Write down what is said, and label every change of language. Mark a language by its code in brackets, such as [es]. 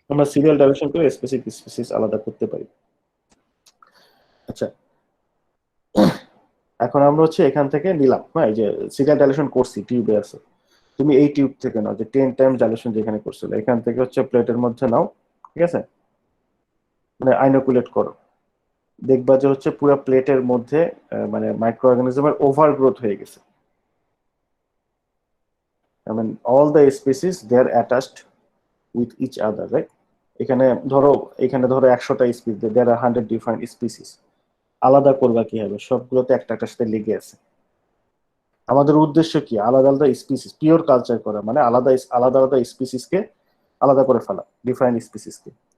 [bn] আমরা serial dilation করে specific species আলাদা করতে পারি। আচ্ছা, এখন আমরা হচ্ছে এখান থেকে নিলাম, হ্যাঁ, এই যে সিরিয়াল ডাইলেশন করছি টিউবে আছে, তুমি এই টিউব থেকে নাও, যে 10 টাইম ডাইলেশন যেখানে করছিল, এখান থেকে হচ্ছে প্লেটের মধ্যে নাও, ঠিক আছে, মানে আইনোকুলেট করো। দেখবা যে হচ্ছে পুরো প্লেটের মধ্যে মানে মাইক্রো অর্গানিজমের ওভারগ্রোথ হয়ে গেছে। [en] I mean, all the species they are attached with each other, right? [bn] এখানে ধরো 100টা species, [en] there are 100 different species. [bn] আলাদা করবা কিভাবে, সবগুলোতে একটা একটার সাথে লেগে আছে। আমাদের উদ্দেশ্য কি, আলাদা আলাদা স্পিসিস পিওর কালচার করা, মানে আলাদা আলাদা স্পিসিসকে আলাদা করে ফেলা, ডিফারেন্ট স্পিসিসকে।